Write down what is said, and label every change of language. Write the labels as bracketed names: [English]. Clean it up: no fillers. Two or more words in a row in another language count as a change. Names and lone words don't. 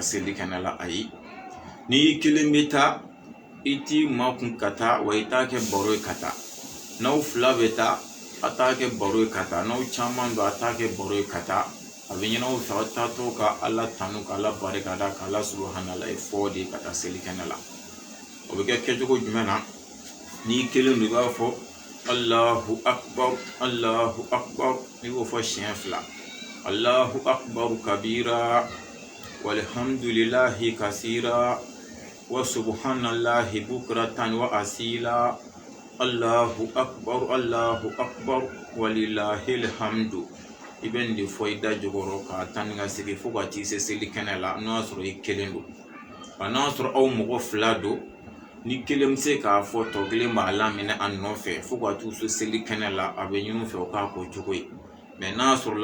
[Bambara] seli kɛnɛ la ayi n'i kelen bɛ taa i t'i makun ka taa wa i t'a kɛ baro ye ka taa n'aw fila bɛ taa a t'a kɛ baro ye ka taa n'aw caman don a t'a kɛ baro ye ka taa a bɛ ɲini aw fɛ aw taatɔ ka ala tanu ka ala barikada ka ala subahana ye fɔ de ka taa seli kɛnɛ la o bɛ kɛ kɛcogo jumɛn na n'i kelen don i b'a fɔ [Arabic] الله أكبر الله أكبر [Bambara] i b'o fɔ siɲɛ fila [Arabic] الله أكبر كبيرا والحمد لله كثيرا وسبحان الله بكرة وأصيلا الله أكبر ولله الحمد [Bambara] i bɛ nin de fɔ i da jukɔrɔ ka taa ni ka segin fo ka t'i se seli kɛnɛ la n'o y'a sɔrɔ i kelen don wa n'a sɔrɔ aw mɔgɔ fila don ni kelen bɛ se k'a fɔ tɔ kelen b'a laminɛ a nɔfɛ fo ka t'u se seli kɛnɛ la a bɛ ɲini u fɛ o k'a k'o cogo ye mais n'a sɔrɔ